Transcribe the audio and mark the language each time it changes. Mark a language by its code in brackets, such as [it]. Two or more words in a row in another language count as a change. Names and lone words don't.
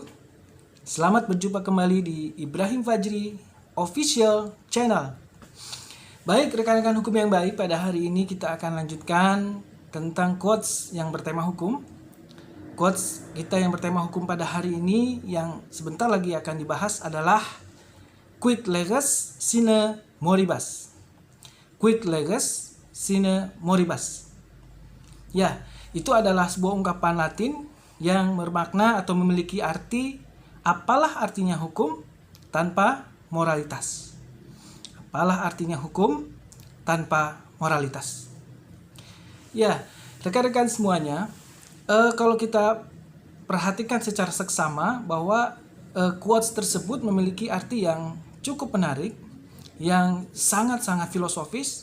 [id] Selamat berjumpa kembali di Ibrahim Fajri Official Channel. Baik rekan-rekan hukum yang baik, pada hari ini kita akan lanjutkan tentang quotes yang bertema hukum. Quotes kita yang bertema hukum pada hari ini yang sebentar lagi akan dibahas adalah [la] quid leges sine moribus. Quid leges sine moribus. [id] Ya, itu adalah sebuah ungkapan Latin yang bermakna atau memiliki arti apalah artinya hukum tanpa moralitas. Apalah artinya hukum tanpa moralitas. Ya, rekan-rekan semuanya, kalau kita perhatikan secara seksama bahwa quotes tersebut memiliki arti yang cukup menarik, yang sangat-sangat filosofis.